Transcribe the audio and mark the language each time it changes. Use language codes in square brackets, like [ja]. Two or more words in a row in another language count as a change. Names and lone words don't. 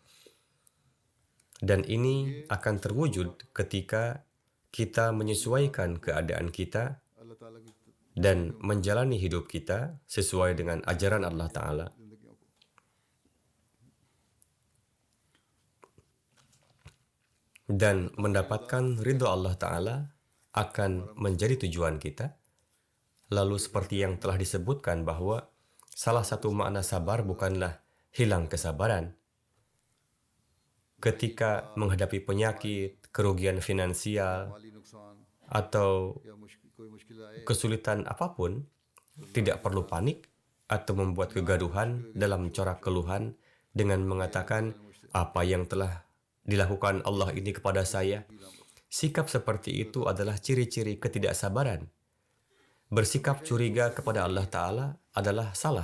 [id] Dan ini akan terwujud ketika kita menyesuaikan keadaan kita [ur] اللہ تعالیٰ کی [id] dan menjalani hidup kita sesuai dengan ajaran Allah Ta'ala. [ur] زندگیوں کو [id] Dan mendapatkan ridho Allah Ta'ala akan menjadi tujuan kita. Lalu seperti yang telah disebutkan bahwa salah satu makna sabar bukanlah hilang kesabaran. Ketika menghadapi penyakit, kerugian finansial, [ur] مالی نقصان [id] atau [ur] یا کوئی مشکل آئے [id] kesulitan apapun, tidak perlu panik atau membuat kegaduhan dalam corak keluhan dengan mengatakan apa yang telah dilakukan Allah ini kepada saya. Sikap seperti itu adalah ciri-ciri ketidaksabaran. Bersikap curiga kepada Allah Ta'ala adalah salah.